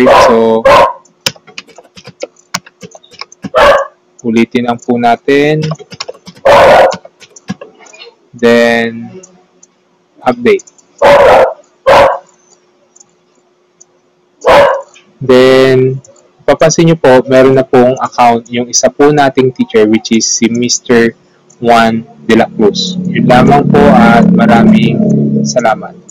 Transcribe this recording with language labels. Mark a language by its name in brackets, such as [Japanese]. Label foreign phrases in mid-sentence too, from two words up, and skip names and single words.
[Filipino] So, ulitin lang po natin. [English] Then, update. [Filipino] Then, papansin nyo po, meron na pong account yung isa po nating teacher [English] which is [Filipino] si Mr. Juan de la Cruz. Yun lamang po at maraming salamat.